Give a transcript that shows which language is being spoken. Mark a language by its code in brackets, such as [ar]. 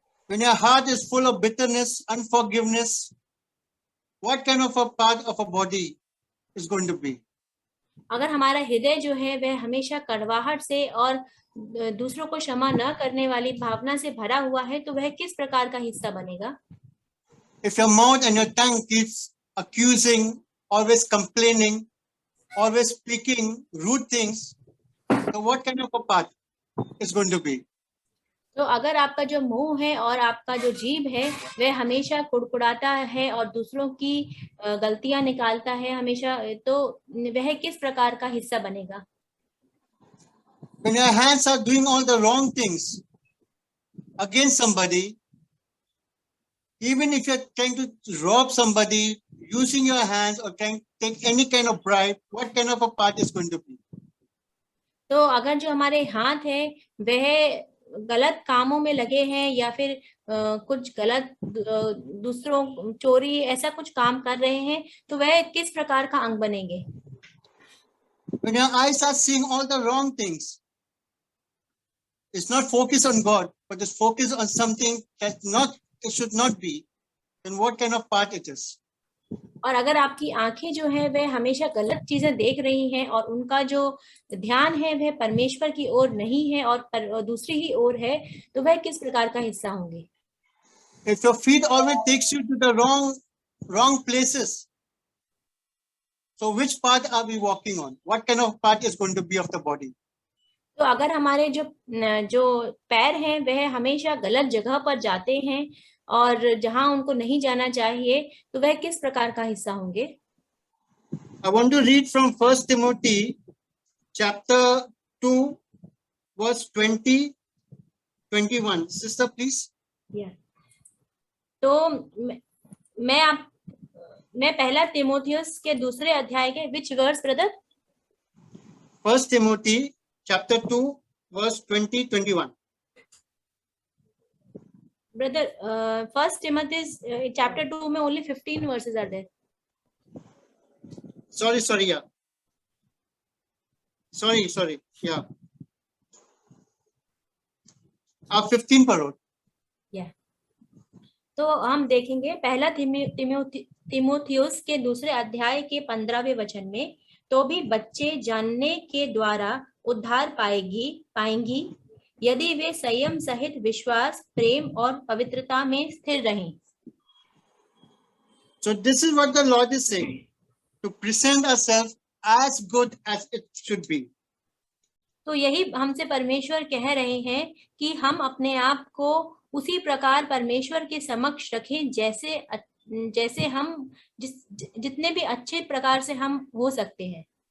[en] When your heart is full of bitterness, unforgiveness, what kind of a part of a body is going to be? [hi] अगर हमारा हृदय जो है वह हमेशा कड़वाहट से और दूसरों को क्षमा न करने वाली भावना से भरा हुआ है, तो वह किस प्रकार का हिस्सा बनेगा? [en] If your mouth and your tongue keeps accusing, always complaining, always speaking rude things, so what kind of a part is going to be? [hi] तो अगर आपका जो मुंह है और आपका जो जीभ है वह हमेशा कुड़कुड़ाता है और दूसरों की गलतियां निकालता है हमेशा, तो वह किस प्रकार का हिस्सा बनेगा? [en] When your hands are doing all the wrong things against somebody, even if you're trying to rob somebody, using your hands or trying to take any kind of bribe, what kind of a part is going to be? [hi] तो अगर जो हमारे हाथ है वह गलत कामों में लगे हैं या फिर कुछ गलत दूसरों चोरी ऐसा कुछ काम कर रहे हैं, तो वह किस प्रकार का अंग बनेंगे? [en] When your eyes are seeing all the wrong things, it's not focused on God, but it's focused on something that it should not be, then what kind of part it is? [hi] और अगर आपकी आंखें जो है वह हमेशा गलत चीजें देख रही हैं और उनका जो ध्यान है वह परमेश्वर की ओर नहीं है और दूसरी ही ओर है, तो वह किस प्रकार का हिस्सा होंगे? [en] If your feet always takes you to the wrong places, so which part are we walking on? What kind of part is going to be of the body? [hi] तो अगर हमारे जो पैर हैं वह हमेशा गलत जगह पर जाते हैं और जहां उनको नहीं जाना चाहिए, तो वह किस प्रकार का हिस्सा होंगे? [en] I want to read from 1 Timothy chapter 2, verse 20, 21. Sister, please. Yeah. [hi] तो मैं पहला तिमोथियस के दूसरे अध्याय के [en] which verse, brother? 1 Timothy chapter 2, verse 20, 21. Brother, First Timothy chapter 2 [hi] में [en] only 15 verses are there. Sorry, yeah. Sorry, yeah. [hi] 15 पर हो. [en] Yeah. [hi] तो हम देखेंगे पहला तिमोथियुस के दूसरे अध्याय के 15वें वचन में, तो भी बच्चे जानने के द्वारा उद्धार पाएंगी यदि वे संयम सहित विश्वास, प्रेम और पवित्रता में स्थिर रहें. [en] So this is what the Lord is saying, to present ourselves as good as it should be. [hi] तो यही हमसे परमेश्वर कह रहे हैं कि हम अपने आप को उसी प्रकार परमेश्वर के समक्ष रखें जैसे हम जितने भी अच्छे प्रकार से हम हो सकते हैं.